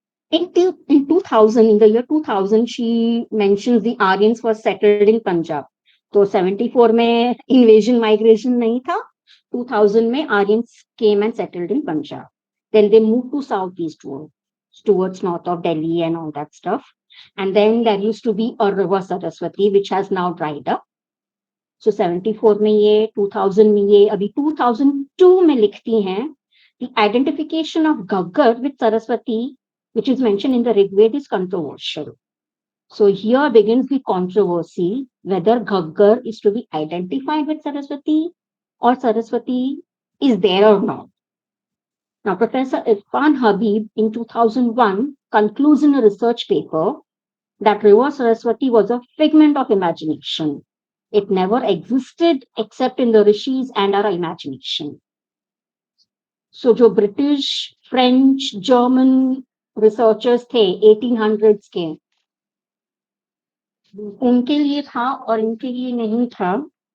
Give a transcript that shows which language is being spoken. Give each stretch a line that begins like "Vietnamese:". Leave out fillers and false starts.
English: In 2000, in the year 2000, she mentions the Aryans were settled in Punjab.
Hindi: तो 74 में invasion migration नहीं था.
English: 2000 में Aryans came and settled in Punjab. Then they moved to southeast towards north of Delhi and all that stuff. And then there used to be a river Saraswati, which has now dried up. So
Hindi: 74 में ये, 2000 में ये, अभी 2002 में लिखती हैं,
English: the identification of Ghaggar with Saraswati, which is mentioned in the Rigveda, is controversial. So here begins the controversy whether Ghaggar is to be identified with Saraswati or Saraswati is there or not. Now, Professor Irfan Habib in 2001 concludes in a research paper that River Saraswati was a figment of imagination. It never existed except in the rishis and our imagination.
Hindi: So जो British, French, German researchers थे 1800s के, उनके लिए था और इनके लिए नहीं था.